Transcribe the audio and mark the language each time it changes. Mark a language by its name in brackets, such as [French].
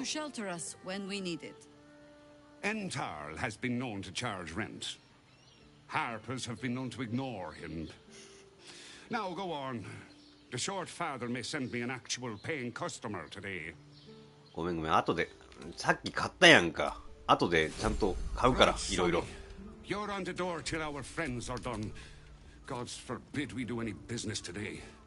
[English] He's been known to shelter us when we need it. Entharl has been known to charge rent. Harpers have been known to ignore him. Now go on. The short father may send me an actual paying customer today. [Japanese] ごめんごめん、後で。さっき買ったやんか。後でちゃんと買うから、いろいろ。 [English] You're on the door till our friends are done. God's forbid we do any business today.